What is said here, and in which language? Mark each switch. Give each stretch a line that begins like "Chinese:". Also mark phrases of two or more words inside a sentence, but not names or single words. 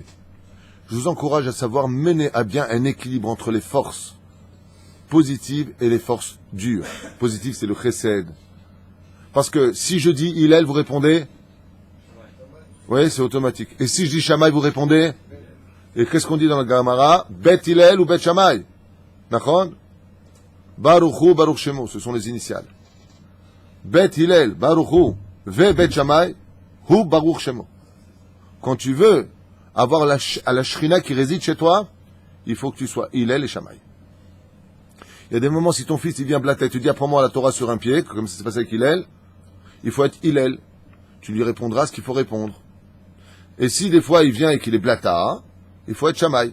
French: Je vous encourage à savoir mener à bien un équilibre entre les forces positives et les forces dures. Positive, c'est le chesed. Parce que si je dis Hillel, vous répondez? Oui, c'est automatique. Et si je dis Shammai, vous répondez? Et qu'est-ce qu'on dit dans le Gemara? Bet Hillel ou Bet Shammai?
Hebrew: נכון? ברוך הוא, ברוך שמו,
French: ce sont les initiales.
Hebrew: בית הלל, ברוך הוא, ובית שמאי, הוא ברוך שמו.
French: Quand tu veux avoir la Shrina qui réside chez toi, il faut que tu sois Hillel et Shammai. Il y a des moments, si ton fils il vient blatter, tu dis apprends-moi la Torah sur un pied, comme ça s'est passé avec Hillel, il faut être Hillel. Tu lui répondras ce qu'il faut répondre. Et si des fois il vient et qu'il est blata, il faut être Shamaï.